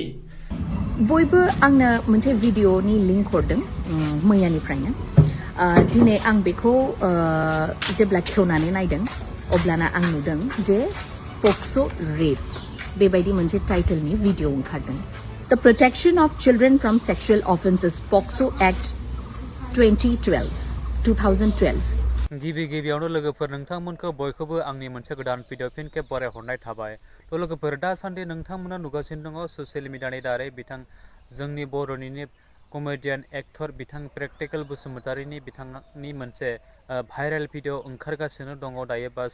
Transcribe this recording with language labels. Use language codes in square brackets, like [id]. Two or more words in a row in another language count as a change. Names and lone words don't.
[brx] बयबो आंनो मोनसे भिडिअनि लिंक हरदों मैयानिफ्रायनो दिनै आं बेखौ जेब्ला खेवनानै नायदों अब्लाना आं नुदों जे पक्सो रेप बेबायदि मोनसे टाइटलनि भिडिअ ओंखारदों [en] The Protection of Children from Sexual Offences POCSO Act 2012 [brx] गिबियावनो लोगोफोर नोंथांमोनखौ बयखौबो आंनि मोनसे गोदान भिडिअ फिन खेब बरायहरनाय थाबाय थ' लोगोफोर दासान्दि नोंथांमोना नुगासिनो दङ [en] social media [brx] दारै बिथां जोंनि बर'निनो [en] comedian actor [brx] बिथां प्रेक्टिकेल बसुमतारीनि बिथांनि मोनसे [en] viral video [brx] ओंखारगासिनो दङ दायो बा